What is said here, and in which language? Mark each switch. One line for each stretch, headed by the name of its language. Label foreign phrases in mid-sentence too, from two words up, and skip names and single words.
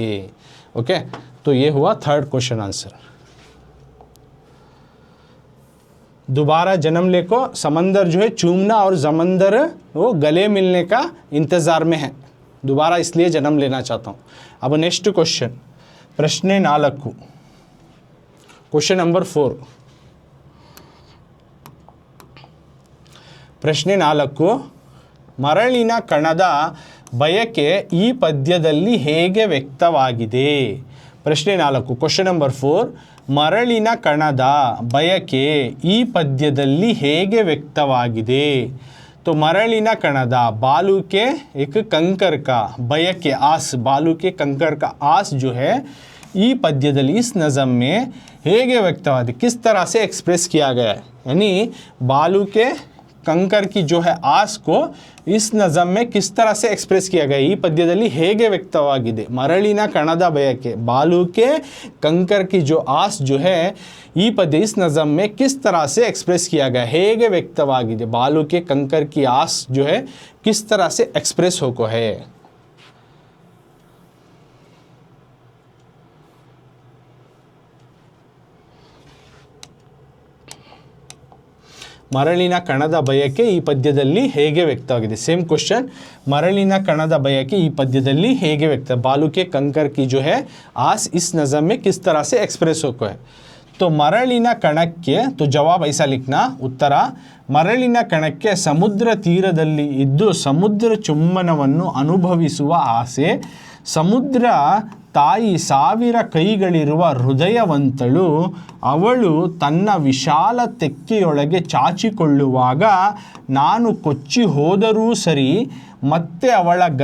Hindi: ओके तो ये हुआ थर्ड क्वेश्चन आंसर। दोबारा जन्म लेको समंदर जो है चूमना और समंदर वो गले मिलने का इंतज़ार में है दोबारा इसलिए जन्म लेना चाहता हूँ। अब
English: next question
Hindi: प्रश्न 4
English: question number
Hindi: 4 प्रश्न 4
Kannada: ಮರಳಿನ ಕಣದ ಬಯಕೆ ಈ ಪದ್ಯದಲ್ಲಿ ಹೇಗೆ ವ್ಯಕ್ತವಾಗಿದೆ? ಪ್ರಶ್ನೆ 4,
English: question number
Kannada: 4, ಮರಳಿನ ಕಣದ ಬಯಕೆ ಈ ಪದ್ಯದಲ್ಲಿ ಹೇಗೆ ವ್ಯಕ್ತವಾಗಿದೆ?
Hindi: तो
Kannada: ಮರಳಿನ ಕಣದ
Hindi: बालू के एक कंकर का बयके आस, बालू के कंकर का आस जो है
Kannada: ಈ ಪದ್ಯದಲ್ಲಿ
Hindi: इस नज़म में
Kannada: ಹೇಗೆ ವ್ಯಕ್ತವಾಗಿದೆ
Hindi: किस तरह से एक्सप्रेस किया गया है, यानी बालू के कंकर की जो है आस को इस नज़म में किस तरह से एक्सप्रेस किया गया
Kannada: ಈ ಪದ್ಯದಲ್ಲಿ ಹೇಗೆ ವ್ಯಕ್ತವಾಗಿದೆ? ಮರಳಿನ ಕಣದ ಬಯಕೆ
Hindi: बालू के कंकर की जो आस जो है ಈ पद्य इस नज़म में किस तरह से एक्सप्रेस किया गया,
Kannada: ಹೇಗೆ ವ್ಯಕ್ತವಾಗಿದೆ?
Hindi: बालू के कंकर की आस जो है किस तरह से एक्सप्रेस होको है?
Kannada: ಮರಳಿನ ಕಣದ ಬಯಕೆ ಈ ಪದ್ಯದಲ್ಲಿ ಹೇಗೆ ವ್ಯಕ್ತವಾಗಿದೆ?
English: same question,
Kannada: ಮರಳಿನ ಕಣದ ಬಯಕೆ ಈ ಪದ್ಯದಲ್ಲಿ ಹೇಗೆ ವ್ಯಕ್ತ,
Hindi: बालू के कंकर की जो है आस इस नज़म में किस तरह से एक्सप्रेस होको है?
Kannada: तो ಮರಳಿನ ಕಣಕ್ಕೆ,
Hindi: तो जवाब ऐसा लिखना,
Kannada: ಉತ್ತರ ಮರಳಿನ ಕಣಕ್ಕೆ ಸಮುದ್ರ ತೀರದಲ್ಲಿ ಇದ್ದು ಸಮುದ್ರ ಚುಂಬನವನ್ನು ಅನುಭವಿಸುವ ಆಸೆ, ಸಮುದ್ರ ತಾಯಿ ಸಾವಿರ ಕೈಗಳಿರುವ ಹೃದಯವಂತಳು, ಅವಳು ತನ್ನ ವಿಶಾಲ ತೆಕ್ಕೆಯೊಳಗೆ ಚಾಚಿಕೊಳ್ಳುವಾಗ ನಾನು ಕೊಚ್ಚಿ ಹೋದರೂ ಸರಿ, ಮತ್ತೆ ಅವಳ